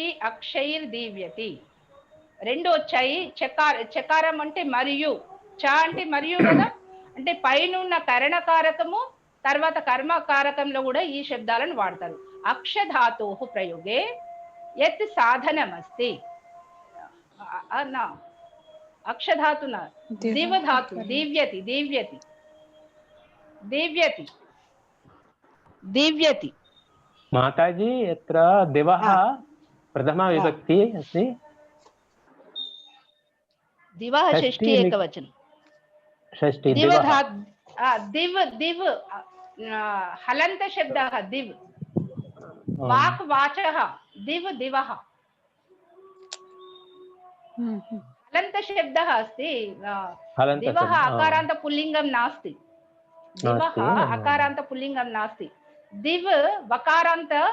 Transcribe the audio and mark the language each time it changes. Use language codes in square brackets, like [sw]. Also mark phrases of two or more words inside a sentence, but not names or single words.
[sa] అక్షైర్ దీవ్యతి [te] రెండు వచ్చాయి చకారం అంటే మరియు చ అంటే మరియు కదా అంటే పైన ఉన్న కరణకారకము తర్వాత కర్మకారకంలో కూడా ఈ శబ్దాలను వాడతారు [sa] అక్షధాతోః ప్రయోగే యత్ సాధనమస్తి అక్షధాతున దివధాతు దీవ్యతి माताजी यत्र दिवः प्रथमा विभक्ति अस्ति दिवः षष्ठी एकवचनं षष्ठी दिव हलन्त शब्दः दिव वाक् वाचः दिवः हलन्त शब्दः अस्ति दिवः अकारान्त पुल्लिङ्गं नास्ति दिवः अकारान्त पुल्लिङ्गं नास्ति दिव वकारान्त